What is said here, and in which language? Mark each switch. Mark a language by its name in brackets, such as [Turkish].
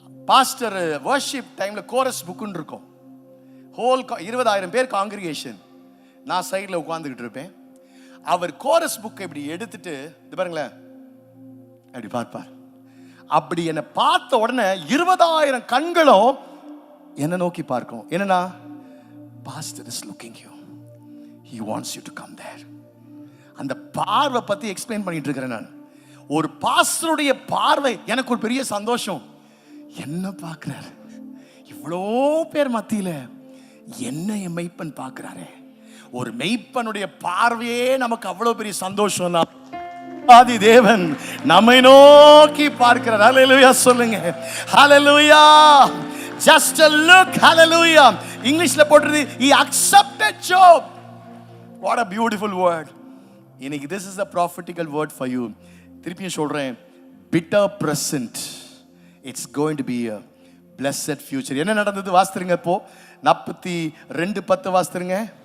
[Tamil] Pastor worship டைமில் chorus புக்குன்னு இருக்கும், whole 20,000 பேர் காங்கிரிகேஷன், நான் சைடில் உட்காந்துக்கிட்டு இருப்பேன். அவர் கோரஸ் புக்கை இப்படி எடுத்துட்டு, இது பாருங்களேன், அப்படி பார்ப்பார். அப்படி என்னை பார்த்த உடனே 20,000 கண்களும் என்னை நோக்கி பார்க்கும். என்னன்னா, pastor is looking you, he wants you to come there. அந்த பார்வை பத்தி எக்ஸ்பிளைன் பண்ணிட்டு இருக்கிறேன் நான். ஒரு பாஸ்டருடைய பார்வை எனக்கு ஒரு பெரிய சந்தோஷம். என்ன பார்க்கிறார், இவ்வளோ பேர் மத்தியில என்ன என் மெய்ப்பன் பார்க்கிறாரே. ஒரு மெய்ப்பனுடைய பார்வையே நமக்கு அவ்வளவு பெரிய சந்தோஷம். ஆதி தேவன் நம்மை நோக்கி பார்க்கிறார். ஹalleluya சொல்லுங்க. [English] ஹalleluya. Just a look. ஹalleluya. [Tamil] இங்கிலீஷ்ல போட்டுது he accepted Job. What a beautiful word. இன்னைக்கு this is a prophetical word for you. திருப்பியும் சொல்றேன், bitter present, it's going to be a blessed future. என்ன நடந்தது வாசித்துருங்க. இப்போ 42:10 வாசித்துருங்க.